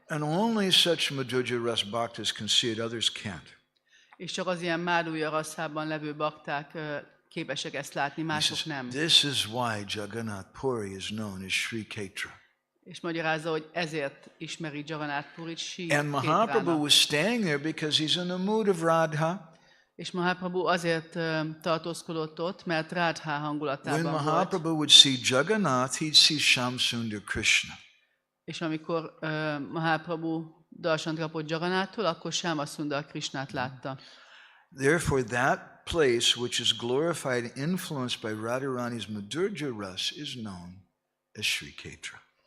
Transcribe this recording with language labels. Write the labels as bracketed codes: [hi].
[en] And only such Madhurja Ras bhaktas can see it, others can't. [hu] És csak az ilyen Madhurja Rasában levő bakták képesek ezt látni, mások nem. [en] This is why Jagannath Puri is known as Sri Kshetra. [hu] És magyarázza, hogy ezért ismeri Jagannath Purit Sri [en] And Mahaprabhu [hu] Kshetrának. [en] was staying there because he's in the mood of Radha. [hu] És Mahaprabhu azért tartózkodott ott, mert Radha [en] When [hu] hangulatában volt. [en] Mahaprabhu would see Jagannath, he'd see Shamsundar Krishna. [hu] És amikor Mahaprabhu darsant kapott Jagannathól, akkor Shamsundar Krishnát látta. [en] Therefore, that place which is glorified and influenced by Radharani's Madhurja Ras is known as Sri Kshetra.